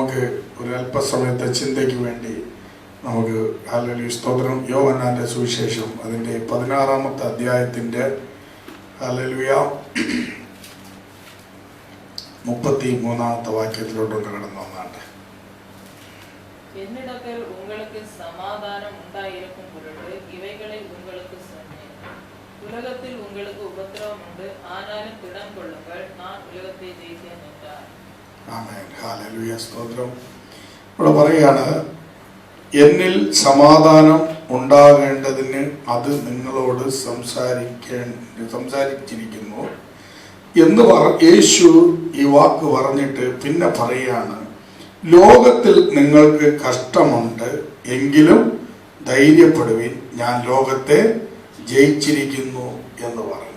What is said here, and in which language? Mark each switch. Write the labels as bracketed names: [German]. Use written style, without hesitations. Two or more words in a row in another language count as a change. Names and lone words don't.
[Malayalam] നമുക്ക് ഒരു അല്പസമയത്തെ ചിന്തയ്ക്ക് വേണ്ടി നമുക്ക് ഹല്ലേലൂയ സ്തോത്രം. യോഹന്നാന്റെ സുവിശേഷം അതിൻ്റെ 16-ാമത്തെ അധ്യായത്തിൻ്റെ ഹല്ലേലൂയ 33-ാമത്തെ വാക്യത്തിലോട്ടൊന്ന് കടന്നു വന്നാട്ടെ. [Tamil] என்னிடத்தில் உங்களுக்கு சமாதானம் உண்டாயிருக்கும் பொருட்டு இவைகளை உங்களுக்கு சொன்னேன். உலகத்தில் உங்களுக்கு உபத்திரவம் உண்டு, ஆனாலும் திடம் கொள்ளுங்கள், நான் உலகத்தை ஜெயித்தேன் என்றார். [Malayalam] ആമേൻ. ഹല്ലേലൂയ സ്തോത്രം. ഇവിടെ പറയാണ്, എന്നിൽ സമാധാനം ഉണ്ടാകേണ്ടതിന് അത് നിങ്ങളോട് സംസാരിച്ചിരിക്കുന്നു എന്ന് യേശു ഈ വാക്ക് പറഞ്ഞിട്ട് പിന്നെ പറയാണ്, ലോകത്തിൽ നിങ്ങൾക്ക് കഷ്ടമുണ്ട്, എങ്കിലും ധൈര്യപ്പെടുവിൻ, ഞാൻ ലോകത്തെ ജയിച്ചിരിക്കുന്നു എന്ന് പറഞ്ഞു.